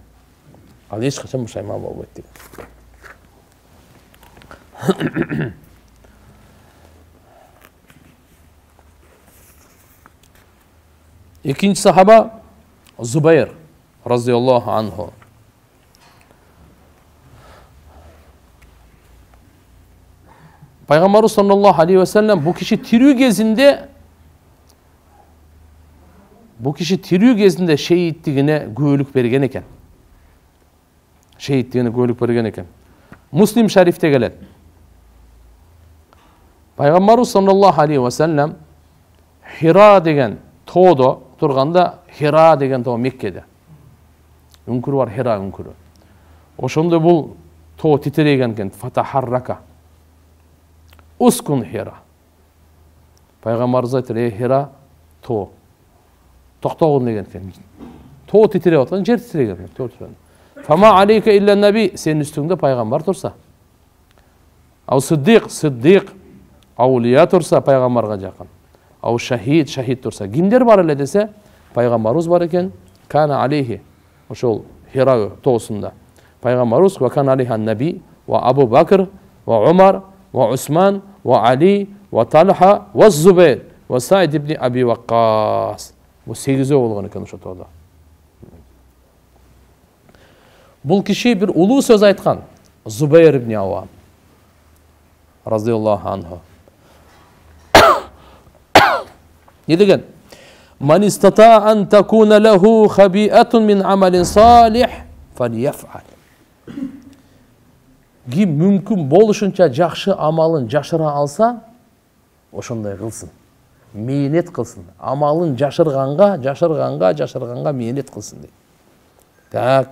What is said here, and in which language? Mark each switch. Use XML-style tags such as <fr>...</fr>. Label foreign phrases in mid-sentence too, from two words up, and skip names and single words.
<ky>Ал эч качан бушайман болбойт деген. Экинчи сахаба Зубайр</ky> <ar>رضي الله عنه.</ar> <ky>Пайгамбарыбыз</ky> <ar>صلى الله عليه وسلم</ar> <ky>бу киши тирүү кезинде шейиттигине күбөлүк берген экен. Шейиттигине күбөлүк берген экен. Муслим шарифте келет. Пайгамбарыбыз</ky> <ar>صلى الله عليه وسلم</ar> <ky>Хира деген тоодо турганда, Хира деген тоо Меккеде. Үңкүрү бар, Хира үңкүрү. Ошондо бул тоо титиреген экен.</ky> <ar>فتحرك. اسكن حراء.</ar> <ky>Пайгамбарыбыз айтты: Хира, тоо. Токтогун деген экен. Тоо титиреп аткан, жер титиреген.</ky> <ar>فما عليك إلا نبي,</ar> <ky>сен үстүңдө пайгамбар турса.</ky> <ar>أو صديق,</ar> <ky>аулия турса пайгамбарга жакын.</ky> <ar>أو شهيد</ar> <ky>турса. Кимдер бар эле десе, пайгамбарыбыз бар экен.</ky> <ar>كان عليه,</ar> <ky>ошол Хира тоосунда.</ky> <ar>Пайгамбарыбыз وكان عليه نبي، وأبو بكر، وعمر، وعثمان، وعلي، وطلحة، والزبير، وسعد بن أبي وقاص.</ar> <ky>Бу 8 болгон экен ошо тоодо. Бул киши бир улуу сөз айткан. Зубайр ибн Авам</ky> <ar>رضي الله عنه.</ar> <ky>Не деген?</ky> <ar>من استطاع أن تكون له خبيئة من عمل صالح فليفعل.</ar> <ky>Ким мүмкүн болушунча жакшы амалын жашыра алса, ошондой кылсын. Мээнет кылсын. Амалын жашырганга мээнет кылсын дейт.</ky>